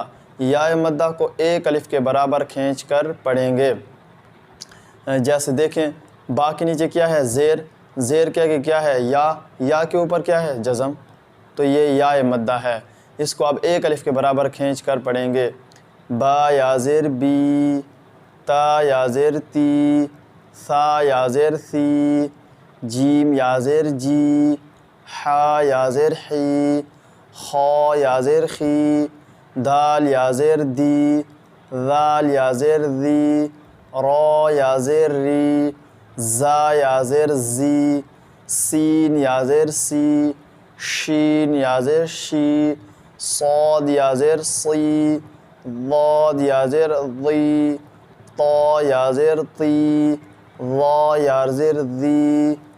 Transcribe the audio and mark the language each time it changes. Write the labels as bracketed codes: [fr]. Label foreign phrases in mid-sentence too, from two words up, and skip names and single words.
[ur] یا مدہ کو ایک الف کے برابر کھینچ کر پڑھیں گے۔ جیسے دیکھیں با کے نیچے کیا ہے؟ زیر، زیر کے آگے کیا ہے؟ یا کے اوپر کیا ہے؟ جزم، تو یہ یا مدہ ہے۔ اس کو اب ایک الف کے برابر کھینچ کر پڑھیں گے۔ با یا زیر بی، تا یا زیر تی، ثا یا زیر ثی، جیم یا زیر جی، حا یا زیر حی، خا یا زیر خی، دال یا زیر دی، ذال یا زیر ذی، را یا زیر ری، زا یا زیر زی، سین یا زیر سی، شین یا زیر شی، صاد یا زیر صی، ضاد یا زیر ضی، طا یا زیر طی، ظا یا زیر ذی،